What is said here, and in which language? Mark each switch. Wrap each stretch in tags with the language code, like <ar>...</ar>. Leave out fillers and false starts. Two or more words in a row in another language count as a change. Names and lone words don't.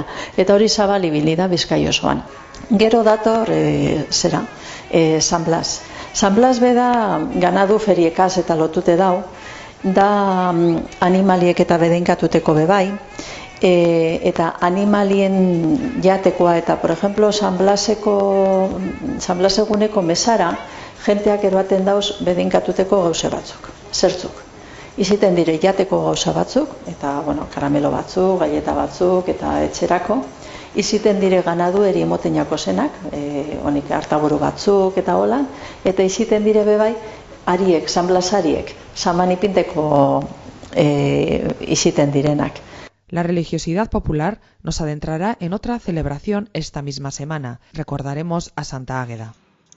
<eu>Eta hori zabal ibili da Bizkai osoan. Gero dator, San Blas. San Blas beda ganadu feriekaz eta lotute dau, da animaliek eta bedeinkatuteko bebai, eta animalien jatekoa eta,</eu> <es>por ejemplo,</es> <eu>San Blaseguneko mesara, jenteak eroaten dauz bedeinkatuteko gauze batzuk, zertzuk. Iziten dire jateko gauza batzuk, eta karamelo batzuk, galleta batzuk, eta etxerako. Iziten dire ganadu eri emotenako zenak, honik hartaburu batzuk eta holan, eta iziten dire bebai, ariek, San Blas ariek, San Manipinteko iziten direnak.</eu> <es>La religiosidad popular nos adentrará en otra celebración esta misma semana. Recordaremos a Santa Águeda.</es>